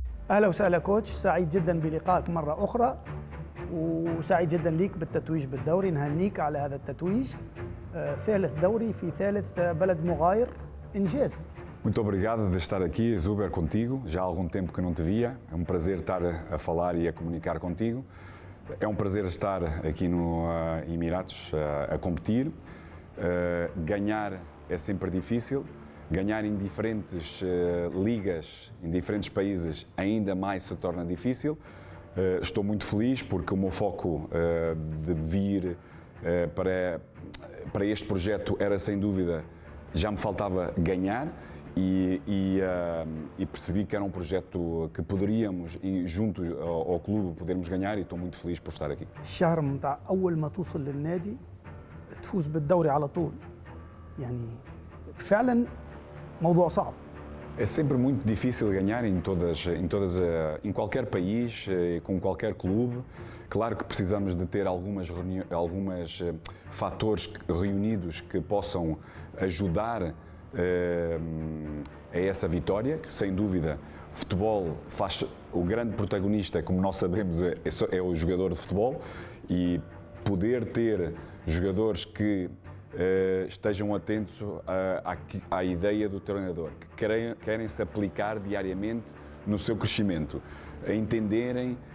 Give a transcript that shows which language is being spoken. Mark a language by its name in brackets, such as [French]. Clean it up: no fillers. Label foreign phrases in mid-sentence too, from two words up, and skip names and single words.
[Arabic] اهلا وسهلا كوتش، سعيد جدا بلقائك مره اخرى، وسعيد جدا ليك بالتتويج بالدوري. نهنيك على هذا التتويج، ثالث دوري في ثالث بلد مغاير، انجاز. [Portuguese] Muito obrigado de estar aqui, Zuber, contigo. Já há algum tempo que não te via. É um prazer estar a falar e a comunicar contigo. É um prazer estar aqui no Emirados a competir. Ganhar é sempre difícil. Ganhar em diferentes ligas, em diferentes países, ainda mais se torna difícil. Estou muito feliz porque o meu foco de vir para este projeto era, sem dúvida, já me faltava ganhar e percebi que era um projeto que poderíamos, e juntos ao clube, podermos ganhar, e estou muito feliz por estar aqui. [Arabic] الشهر متاع أول ما توصل للنادي تفوز بالدوري على طول، يعني فعلا موضوع صعب. [Portuguese] É sempre muito difícil ganhar em qualquer país, com qualquer clube. Claro que precisamos de ter alguns fatores reunidos que possam ajudar a essa vitória, que sem dúvida o futebol faz o grande protagonista, como nós sabemos, é o jogador de futebol, e poder ter jogadores que estejam atentos à ideia do treinador, que querem se aplicar diariamente no seu crescimento, a entenderem